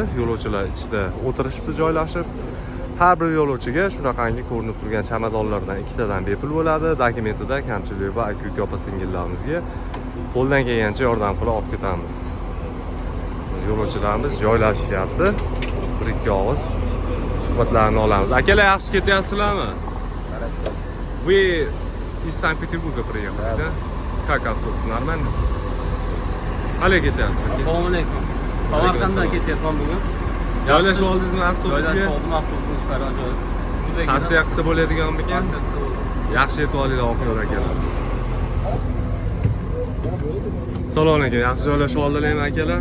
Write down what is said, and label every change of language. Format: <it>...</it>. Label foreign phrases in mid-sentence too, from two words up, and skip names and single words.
<uz>Yo'lovchilar ichida o'tirishibdi joylashib. Har bir yo'lovchiga shunaqangi ko'rinib turgan chamadonlardan ikkitadan bepul bo'ladi. Dokumentida kamchilik va aka-uka opa-singillarimizga qo'ldan kelgancha yordam qilib olib ketamiz. Yo'lovchilarimiz joylashyapti. Bir-ikki og'iz suhbatlarni olamiz. Akalar, yaxshi ketyapsizlarmi?</uz> <ru>Вы из Санкт-Петербурга приехали, да? Как автобус? Нормально?</ru> <uz>Qalay ketyapsiz? Assalomu alaykum. Samarqanddan ketyapman bugun. Joylashib oldingizmi avtobusga? Joylashib oldim, avtobusning ishlari ajoyib. Tavsiya qilsa bo'ladiganmikan? Tavsiya qilsa bo'ladi. Yaxshi yetib olinglar oxir akalar. Salom aka, yaxshi joylashib oldilarmi akalar?</uz>